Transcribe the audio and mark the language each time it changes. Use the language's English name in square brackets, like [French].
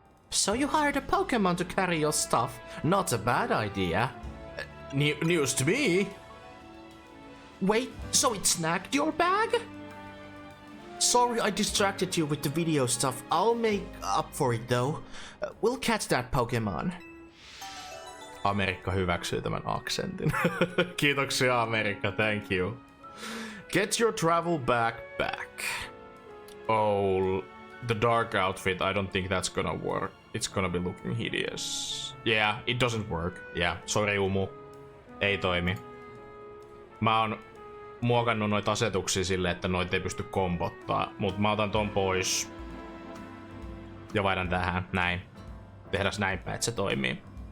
[English] So you hired a Pokémon to carry your stuff. Not a bad idea. News to me. Wait, so it snagged your bag? Sorry I distracted you with the video stuff. I'll make up for it though. We'll catch that Pokémon. [Finnish] Amerikka hyväksyy tämän aksentin. Kiitoksia Amerikka, [English] thank you. Get your travel bag back. Oh, the dark outfit, I don't think that's gonna work. It's gonna be looking hideous. Yeah, it doesn't work. Yeah, sorry Umu. [Finnish] Ei toimi. Mä oon muokannut noita asetuksia silleen, että noita ei pysty kombottaa, mut mä otan ton pois. Ja vaihdan tähän, näin. Tehdäs näinpä, että se toimii.